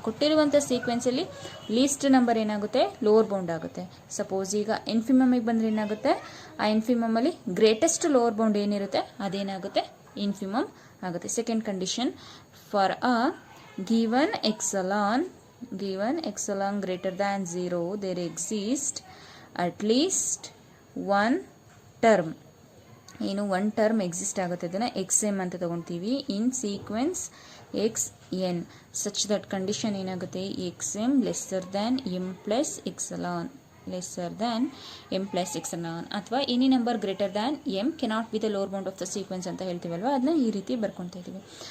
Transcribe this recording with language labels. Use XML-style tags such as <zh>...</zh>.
<kn>ಕೊಟ್ಟಿರುವಂಥ ಸೀಕ್ವೆನ್ಸಲ್ಲಿ least number ಏನಾಗುತ್ತೆ? Lower bound ಆಗುತ್ತೆ. ಸಪೋಸ್ ಈಗ ಇನ್ಫಿಮಮಿಗೆ ಬಂದರೆ ಏನಾಗುತ್ತೆ? ಆ ಇನ್ಫಿಮಮಲ್ಲಿ ಗ್ರೇಟೆಸ್ಟ್ ಲೋವರ್ ಬೌಂಡ್ ಏನಿರುತ್ತೆ ಅದೇನಾಗುತ್ತೆ? ಇನ್ಫಿಮಮ್ ಆಗುತ್ತೆ.</kn> <en>Second condition, for a given epsilon given x along greater than 0 there exists at least one term. ಏನು one term exist ಆಗುತ್ತೆ, ಅದನ್ನು x m</en> <kn>ಅಂತ ತೊಗೊತೀವಿ</kn> <en>in sequence x n such that condition ಏನಾಗುತ್ತೆ x m lesser than m plus epsilon lesser than m plus epsilon ಅಥವಾ any number greater than m cannot be the lower bound of the sequence</en> <kn>ಅಂತ ಹೇಳ್ತೀವಲ್ವ, ಅದನ್ನ ಈ ರೀತಿ ಬರ್ಕೊತಾ ಇದ್ದೀವಿ.</kn>